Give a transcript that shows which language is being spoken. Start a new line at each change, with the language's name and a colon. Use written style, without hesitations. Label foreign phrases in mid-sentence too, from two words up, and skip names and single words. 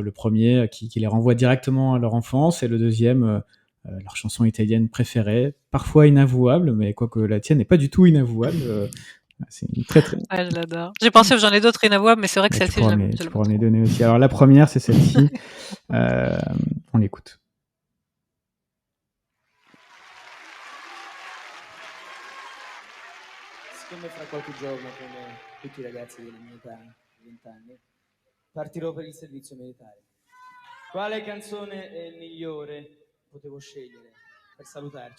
French: Le premier qui les renvoie directement à leur enfance et le deuxième, leur chanson italienne préférée. Parfois inavouable, mais quoique la tienne n'est pas du tout inavouable. C'est une très très... Ouais, je l'adore. J'ai pensé que j'en ai d'autres inavouables, mais c'est vrai que Mais celle-ci, je tu l'aime pourras me les trop. donner aussi. Alors la première, c'est celle-ci. Euh, on l'écoute.
Italian: Siccome fra qualche giorno, come tutti i ragazzi della mia età, 20 anni, partirò per il servizio militare. Quale canzone è migliore potevo scegliere per salutarci?